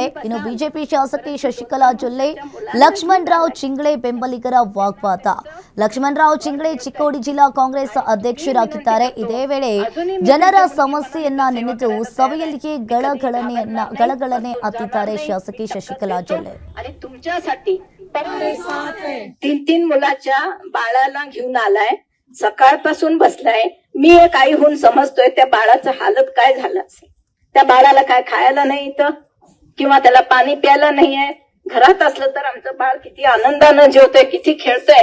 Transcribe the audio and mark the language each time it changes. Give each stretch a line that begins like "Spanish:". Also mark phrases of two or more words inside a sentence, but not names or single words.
Kannada: ಇನ್ನು ಬಿಜೆಪಿ ಶಾಸಕಿ ಶಶಿಕಲಾ ಜೊಲ್ಲೆ ಲಕ್ಷ್ಮಣರಾವ್ ಚಿಂಗ್ಳೆ ಬೆಂಬಲಿಗರ ವಾಗ್ವಾದ. ಲಕ್ಷ್ಮಣರಾವ್ ಚಿಂಗ್ಳೆ ಚಿಕ್ಕೋಡಿ ಜಿಲ್ಲಾ ಕಾಂಗ್ರೆಸ್ ಅಧ್ಯಕ್ಷರಾಗಿದ್ದಾರೆ. ಇದೇ ವೇಳೆ ಜನರ ಸಮಸ್ಯೆಯನ್ನ ನೆನೆದು ಸಭೆಯಲ್ಲಿಯೇ ಗಳಗಳನೆ ಹತ್ತಿದ್ದಾರೆ ಶಾಸಕಿ ಶಶಿಕಲಾ ಜೊಲ್ಲೆ.
Marathi: आणि तुमच्यासाठी 3 मुलाच्या बाळाला घेऊन आलाय. सकाळपासून बसलाय. मी एक आई होऊन समजतोय त्या बाळाचं हालत काय झालं असेल. त्या बाळाला काय खायला नाही इथं किंवा त्याला पाणी प्यायला नाहीये. घरात असलं तर आमचं बाळ किती आनंदानं जेवतोय, किती खेळतोय.